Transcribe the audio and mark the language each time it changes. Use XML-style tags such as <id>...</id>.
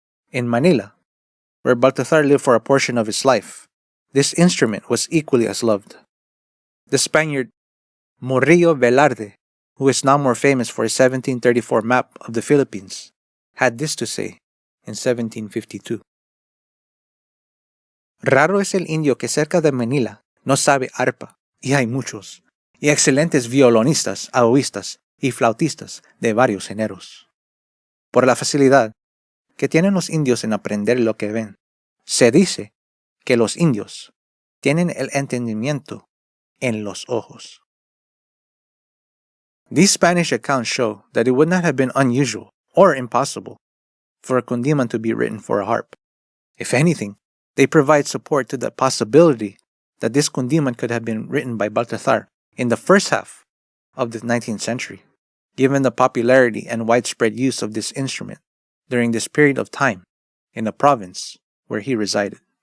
<en>In Manila, where Baltazar lived for a portion of his life, this instrument was equally as loved. The Spaniard Murillo Velarde, who is now more famous for his 1734 map of the Philippines, had this to say in 1752.</en> <es>Raro es el indio que cerca de Manila no sabe arpa, y hay muchos, y excelentes violonistas, aoístas y flautistas de varios géneros. Por la facilidad que tienen los indios en aprender lo que ven, se dice que los indios tienen el entendimiento en los ojos.</es> <en>These Spanish accounts show that it would not have been unusual or impossible for a Kundiman to be written for a harp. If anything, they provide support to the possibility that this Kundiman could have been written by Baltazar in the first half of the 19th century, given the popularity and widespread use of this instrument during this period of time in the province where he resided.</en>